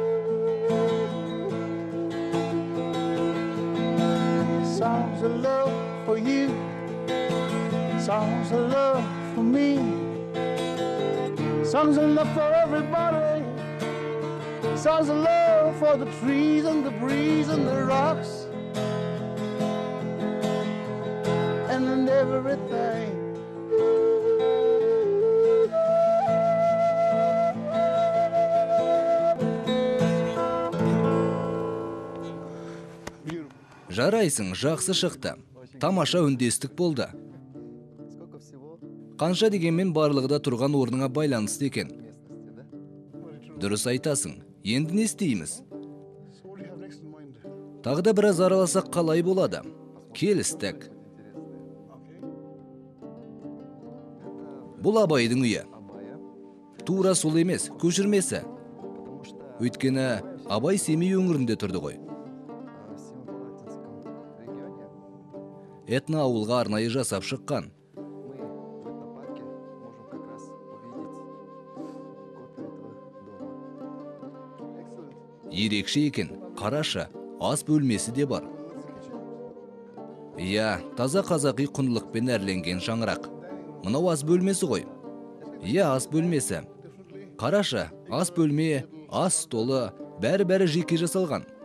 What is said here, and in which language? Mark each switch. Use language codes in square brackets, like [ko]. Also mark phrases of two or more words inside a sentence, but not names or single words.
[en] Songs of love for you, songs of love for me, songs of love for everybody, songs of love for the trees and the breeze and the rocks and everything. [kk] Жарайсың, жақсы шықты. Тамаша үндестік болды. [ru] Сколько всего [kk] Қанша дегенмен барлығы да тұрған орныңа байланысты екен. [ru] местности, да? [kk] Дұрыс айтасың. Енді не істейміз? [en] So what do you have next in mind? [kk] Тағы да біраз араласақ қалай болады? Келістік. [en] Okay. [kk] Бұл Абайдың үйі. [ru] Абая. [kk] Тура сол емес, көшірмесі. [ru] Потому что [kk] Өйткені Абай Семей өңірінде тұрды ғой. [ru] в Семипалатинском регионе [kk] Этно ауылға арнайы жасап шыққан. [ru] мы в этнопарке можем как раз увидеть копию этого дома. [en] Excellent. [kk] Ерекше екен, қарашы, ас бөлмесі де бар. Иә, таза қазақи құндылықпен әрленген шаңырақ. Мынау ас бөлмесі ғой. Иә, ас бөлмесі. Қарашы, ас бөлме, ас столы, бәрі жеке жасалған.